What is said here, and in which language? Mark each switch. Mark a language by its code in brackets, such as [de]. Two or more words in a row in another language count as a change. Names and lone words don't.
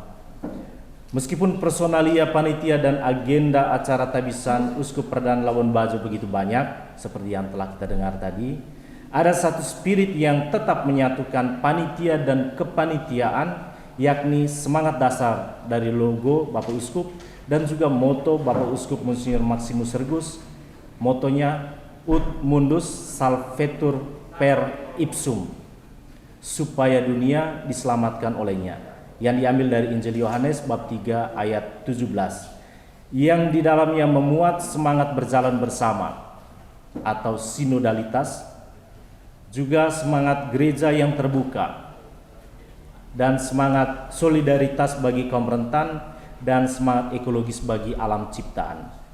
[id] Meskipun personalia panitia dan agenda acara tabisan Uskup Perdana Labuan Bajo begitu banyak, seperti yang telah kita dengar tadi, ada satu spirit yang tetap menyatukan panitia dan kepanitiaan, yakni semangat dasar dari logo Bapak Uskup dan juga moto Bapak Uskup Monsinyur Maximus Sergus. [la] Motonya Ut Mundus Salvetur per Ipsum, [id] supaya dunia diselamatkan olehnya, yang diambil dari Injil Yohanes bab 3 ayat 17, yang di dalamnya memuat semangat berjalan bersama atau sinodalitas, juga semangat gereja yang terbuka, dan semangat solidaritas bagi kaum rentan, dan semangat ekologis bagi alam ciptaan.